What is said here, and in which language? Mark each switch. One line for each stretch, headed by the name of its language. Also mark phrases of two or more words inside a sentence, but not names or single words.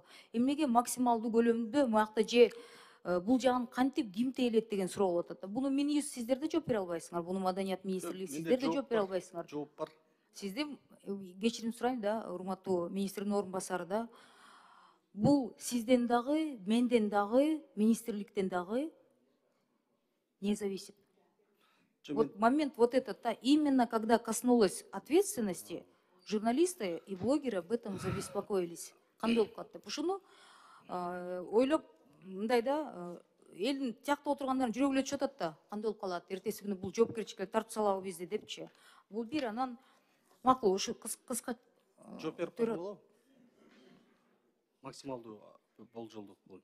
Kyrgyz: Эмнеге максималдуу көлөмдө муякта же бул жагын кантип ким тейлет деген суроо болуп атат да. Буну Минюст сиздер да жооп бере албайсыңар. Буну Маданият министрлиги сиздер да жооп бере албайсыңар. Жооп бар. Сизде кечирим сурайм да, урматтуу министрдин орун басары да. Бул сизден дагы, менден дагы, министрликтен дагы
Russian: не зависит. Вот момент вот этот, да, именно когда коснулось ответственности, журналисты и блогеры об этом забеспокоились.
Kyrgyz: Кандай болуп калат деп. Ушуну ойлоп, мындай да, элдин тиякта отургандардын жүрөгү эле түшүп атат да. Кандай болуп калат, эртеси күнү бул жоопкерчиликке тартып салабы бизди депчи. Бул бир, анан макул ушу кыска жооп берип болобу? Максималдуу болжолдук болчу.